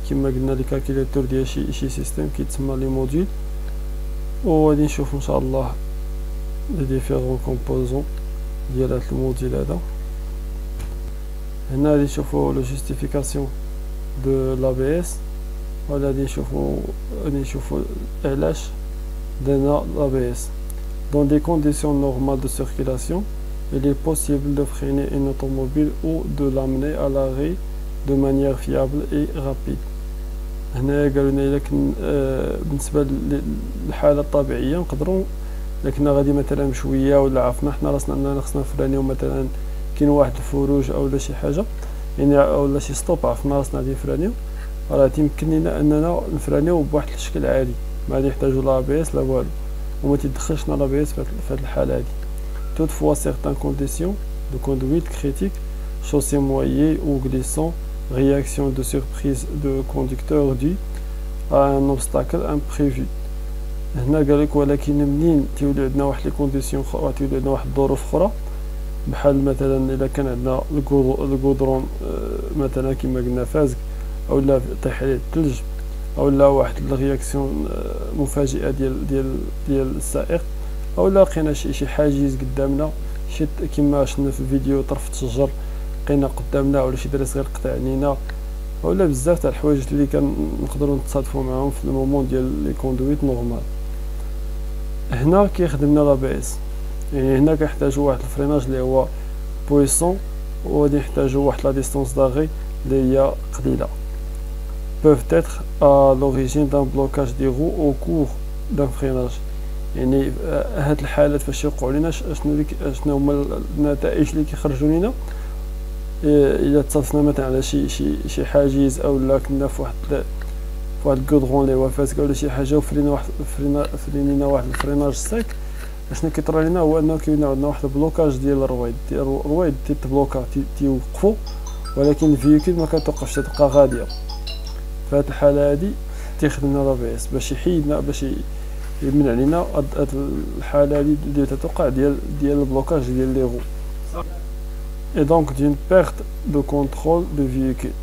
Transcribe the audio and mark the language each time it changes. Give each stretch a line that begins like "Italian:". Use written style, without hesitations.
Arabic: كما قلنا لي كالكيلاتور ديال شي سيستيم كيتسمى لي موديل، وغادي نشوفوا ان شاء الله لي ديفيرون كومبوزون ديال هذا الموديل هذا. هنا غادي نشوفوا لو جوستيفيكاسيون دو لابي اس، ولا غادي نشوفوا علاش درنا لابي اس.
French: Dans des conditions normales de circulation, il est possible de freiner une automobile ou de l'amener à l'arrêt de manière fiable et rapide.
Arabic: هنا قالوا لنا الا بالنسبه للحاله الطبيعيه نقدروا، لكن غادي مثلا بشويه ولا عرفنا حنا راسنا اننا خصنا نفرانيو، مثلا كاين واحد الفروج او شي حاجه يعني او شي ستوب عرفنا راسنا غادي نفرانيو، راه تيمكن لنا اننا نفرانيو بواحد الشكل عادي، ما غادي نحتاجو لا بي اس لا والو، وما تيدخلش لا بي اس في هاد الحاله هادي.
French: toutefois certaines conditions de conduite critiques, chaussée mouillée ou glissant, réaction de surprise de conducteur due à un obstacle imprévu.
Arabic: هنا قالك ولكن منين تيولي عندنا واحد لي كونديسيون اخرى، تيولي عندنا واحد الظروف اخرى، بحال مثلا الا كان عندنا الكودرون مثلا كما قلنا فازك، او لا طيح عليه الثلج، او لا واحد الرياكسيون مفاجئه ديال السائق، او لا لقينا شي حاجز قدامنا، شي كما شفنا في الفيديو طرف الشجر لقينا قدامنا، ولا شي دري صغير قطع علينا، ولا بزاف تاع الحوايج اللي كنقدروا نتصادفوا معاهم في المومون ديال لي كوندويت نورمال. هنا كيخدم لنا لابي اس، يعني هنا كنحتاجوا واحد الفريناج اللي هو بويسون، وغادي نحتاجوا واحد لا ديستونس داغي اللي هي قليله.
French: peuvent être à l'origine d'un blocage des roues au cours d'un freinage.
Arabic: يعني هاد الحالات فاش يوقعوا لنا شنو هما النتائج اللي كيخرجوا لنا الا تصادفنا مثلا على شي حاجز، او لا كنا في واحد الكودرون اللي هو فاسك ولا شي حاجه وفرينا واحد الفريناج سيك. اشنو كيطرى لنا هو انه كاين عندنا واحد البلوكاج ديال الرويد تيتبلوكا تيوقفوا، ولكن الفيكول ما كتوقفش، تبقى غاديه. في هاد الحاله هادي تيخدم لنا لابي اس باش يحيدنا، باش يمنع علينا هاد الحاله هادي اللي تتوقع ديال البلوكاج ديال لي غو.
French: et donc d'une perte de contrôle de véhicule.